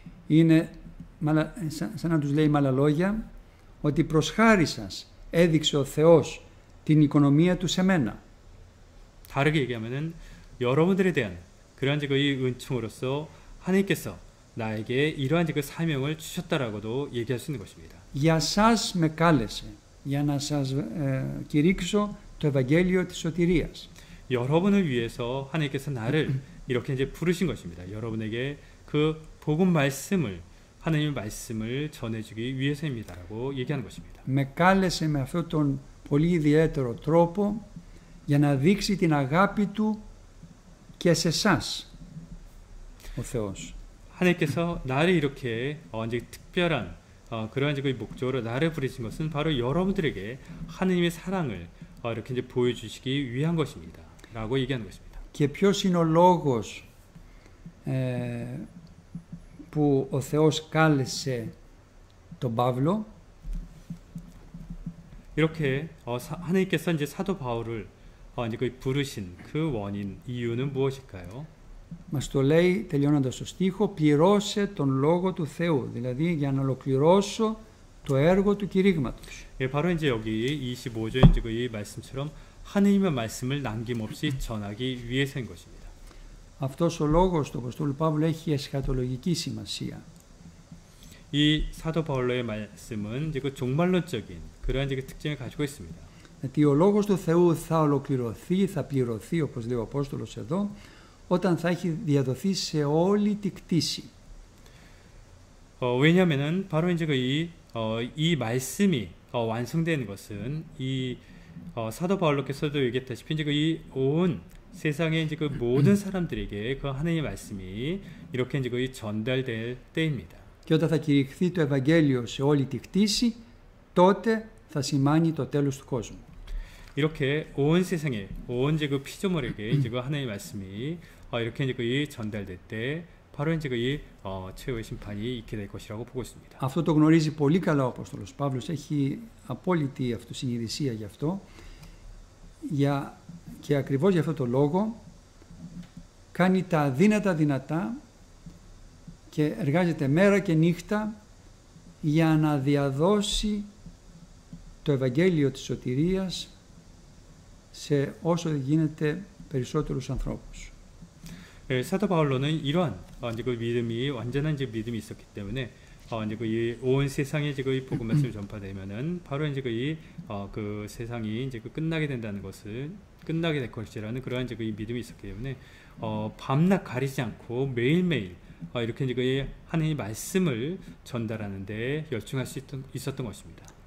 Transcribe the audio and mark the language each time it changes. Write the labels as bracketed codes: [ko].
[el] Είναι σαν να τους λέει με άλλα λόγια ότι προς χάρη σας έδειξε ο Θεός την οικονομία Του σε μένα. [ko] 다르게 얘기하면은 여러분들에 대한 그러한 이제 그 은총으로서 하나님께서 나에게 이러한 그 사명을 주셨다라고도 얘기할 수 있는 것입니다. [el] Για σας με κάλεσε, για να σας κηρύξω το Ευαγγέλιο της σωτηρίας. [ko] 여러분을 위해서 하나님께서 나를 이렇게 이제 부르신 것입니다. 여러분에게 그 복음 말씀을 하나님의 말씀을 전해주기 위해서입니다라고 얘기하는 것입니다. [el] Με κάλεσε με αυτόν τον πολύ ιδιαίτερο τρόπο για να δείξει την αγάπη Του και σε εσάς, ο Θεός. [ko] 하나님께서 나를 이렇게 이제 특별한 그러한 그 목적으로 나를 부르신 것은 바로 여러분들에게 하나님의 사랑을 이렇게 이제 보여주시기 위한 것입니다.라고 얘기하는 것입니다. [el] Και ποιος είναι ο λόγος που ο Θεός κάλεσε τον Παύλο? [ko] 이렇게 하나님께서 이제 사도 바울을 이제 그 부르신 그 원인 이유는 무엇일까요? [el] Μας το λέει τελειώνοντας το στίχο, πληρώσε τον λόγο του Θεού, δηλαδή για να ολοκληρώσω το έργο του κηρύγματος. [ko] 예, 바로 이제 여기 25절 이제 이 말씀처럼 하나님의 말씀을 남김없이 전하기 위해서인 것입니다. [el] Αυτός ο λόγος του Αποστόλου Παύλου έχει εσχατολογική σημασία. [ko] 이 사도 바울로의 말씀은 이제 그 종말론적인 그러한 그 특징을 가지고 있습니다. [el] Γιατί ο Λόγος του Θεού θα ολοκληρωθεί, θα πληρωθεί, όπως λέει ο Απόστολος εδώ, όταν θα έχει διαδοθεί σε όλη τη κτήση. [ko] 왜냐하면은 바로 이제 이 말씀이 완성되는 것은 이 사도 바울로께서도 얘기했다시피 이제 이 온 세상의 이제 그 모든 사람들에게 그 하나님의 말씀이 이렇게 이제 전달될 때입니다. [el] Και όταν θα κηρυχθεί το Ευαγγέλιο σε όλη τη κτήση, τότε θα σημάνει το τέλος του κόσμου. [ko] 이렇게 온 세상에 온 이제 그 피조물에게 이제 그 하나님의 말씀이 이렇게 이제 전달될 때 바로 이제 최후의 심판이 있게 될 것이라고 보고 있습니다. [el] Αυτό το γνωρίζει πολύ καλά ο Απόστολος Παύλος, έχει απόλυτη αυτοσυνειδησία γι' αυτό και ακριβώς για αυτό το λόγο κάνει τα αδύνατα δυνατά και εργάζεται μέρα και νύχτα για να διαδώσει το Ευαγγέλιο της σωτηρίας σε όσο γίνεται περισσότερους ανθρώπους. [ko] 사도 바울로는 이러한 이제 그 믿음이 완전한 이제 믿음이 있었기 때문에 이제 온 세상에 이제 그 복음 말씀을 전파되면은 바로 이제 그 세상이 이제 끝나게 된다는 것을 끝나게 될 것이라는 그러한 이제 그 믿음이 있었기 때문에 밤낮 가리지 않고 매일매일 이렇게 이제 그 하나님의 말씀을 전달하는데 열중할 수 있었던 것입니다.